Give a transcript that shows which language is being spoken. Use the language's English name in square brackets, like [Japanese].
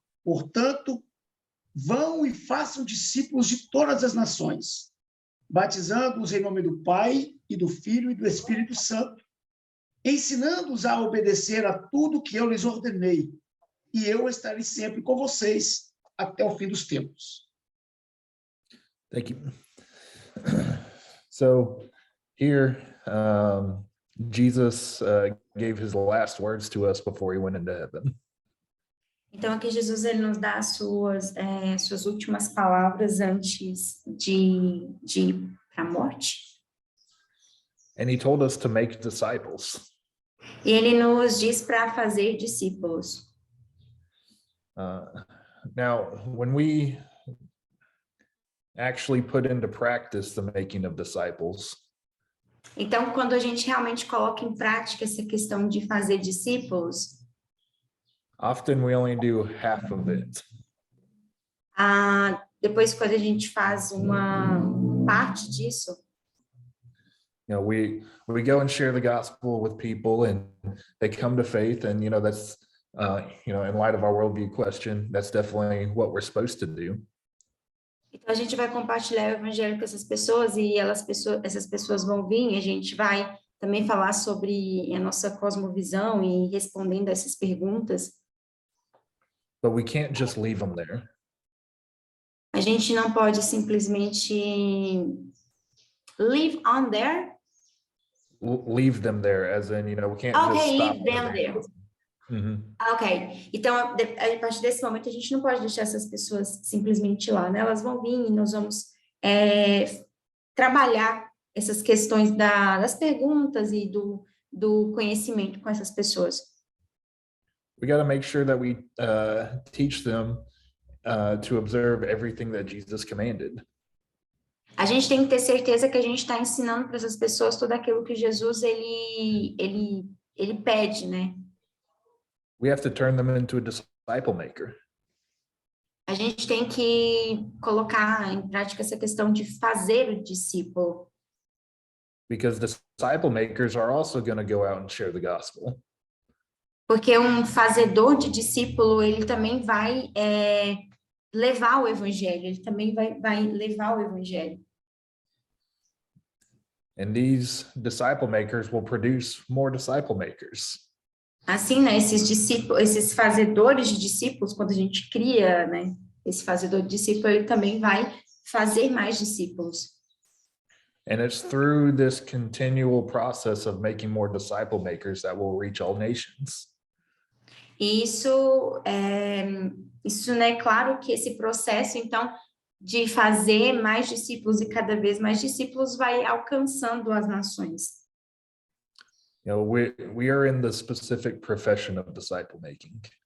[Portuguese] Portanto, vão e façam discípulos de todas as nações, batizando-os em nome do Pai e do Filho e do Espírito Santo, ensinando-os a obedecer a tudo que eu lhes ordenei, e eu estarei sempre com vocês até o fim dos tempos. [English] Thank you. So here, Jesus gave his last words to us before he went into heaven. [Portuguese] Então, aqui Jesus, ele nos dá as suas últimas palavras antes de ir para a morte. [English] And he told us to make disciples. [Portuguese] E ele nos diz para fazer discípulos. [English] Now, when we actually put into practice the making of disciples, [Portuguese] então, quando a gente realmente coloca em prática essa questão de fazer discípulos, [English] often we only do half of it. [Portuguese] Depois, quando a gente faz uma parte disso, [English] you know, we go and share the gospel with people and they come to faith, and that's in light of our worldview question, that's definitely what we're supposed to do. [Portuguese] Então, a gente vai compartilhar o evangelho com essas pessoas e essas pessoas vão vir e a gente vai também falar sobre a nossa cosmovisão e respondendo essas perguntas. [English] But we can't just leave them there. [Portuguese] A gente não pode simplesmente [English] leave on there. Leave them there, as in, we can't Okay, just stop leave them there. Mhm. [Portuguese] Ok, então a partir desse momento a gente não pode deixar essas pessoas simplesmente lá, né? Elas vão vir e nós vamos trabalhar essas questões das perguntas e do conhecimento com essas pessoas. [English] We got to make sure that we teach them to observe everything that Jesus commanded. [Portuguese] A gente tem que ter certeza que a gente está ensinando para essas pessoas tudo aquilo que Jesus ele pede, né? [English] We have to turn them into a disciple maker. [Portuguese] A gente tem que colocar em prática essa questão de fazer o discípulo. [English] Because disciple makers are also going to go out and share the gospel. [Portuguese] Porque um fazedor de discípulo, ele também vai levar o evangelho, ele também vai levar o evangelho. [English] And these disciple makers will produce more disciple makers. [Portuguese] Assim, né, esses fazedores de discípulos, quando a gente cria, né, esse fazedor de discípulo, ele também vai fazer mais discípulos. [English] And it's through this continual process of making more disciple makers that will reach all nations. [Portuguese] E isso, né, claro que esse processo, então, de fazer mais discípulos e cada vez mais discípulos vai alcançando as nações. [English] We are in the specific profession of disciple making.